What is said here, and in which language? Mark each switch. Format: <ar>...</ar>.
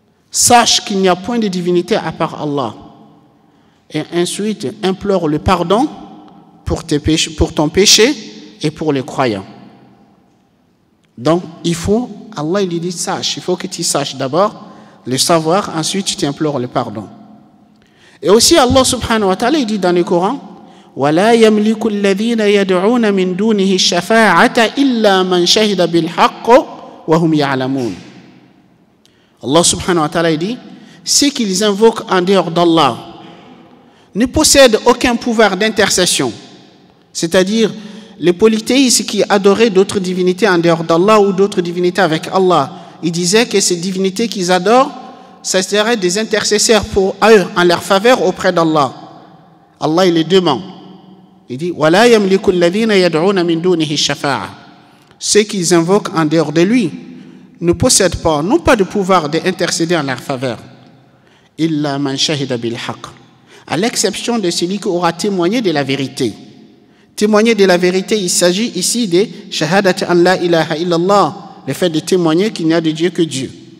<fr>Sache qu'il n'y a point de divinité à part Allah. Et ensuite, implore le pardon pour ton péché et pour les croyants. Donc, il faut, Allah il dit sache, il faut que tu saches d'abord le savoir, ensuite tu implores le pardon. Et aussi Allah subhanahu wa ta'ala il dit dans le Coran</fr> <ar>وَلَا يَمْلِكُ الَّذِينَ يَدْعُونَ مِن دُونِهِ الشَّفَاعَةَ إِلَّا مَنْ شَهِدَ بِالْحَقِّ وَهُمْ يَعْلَمُونَ.</ar> <fr>Allah subhanahu wa ta'ala il dit ceux qu'ils invoquent en dehors d'Allah ne possèdent aucun pouvoir d'intercession, c'est-à-dire les polythéistes qui adoraient d'autres divinités en dehors d'Allah ou d'autres divinités avec Allah, ils disaient que ces divinités qu'ils adorent, ça serait des intercesseurs pour eux, en leur faveur auprès d'Allah. Allah, il les demande. Il dit,</fr> <ar>وَلَا يَمْلِكُ الَّذِينَ يَدْعُونَ مِن دُونِهِ الشَّفَاعَةَ.</ar> <fr>Ceux qu'ils invoquent en dehors de lui ne possèdent pas, n'ont pas de pouvoir d'intercéder en leur faveur.</fr> <ar>إِلَّا مَنْ شَهِدَ بِالْحَقِّ.</ar> <fr>À l'exception de celui qui aura témoigné de la vérité. Témoigner de la vérité, il s'agit ici de shahadat an la ilaha illallah, le fait de témoigner qu'il n'y a de Dieu que Dieu.</fr>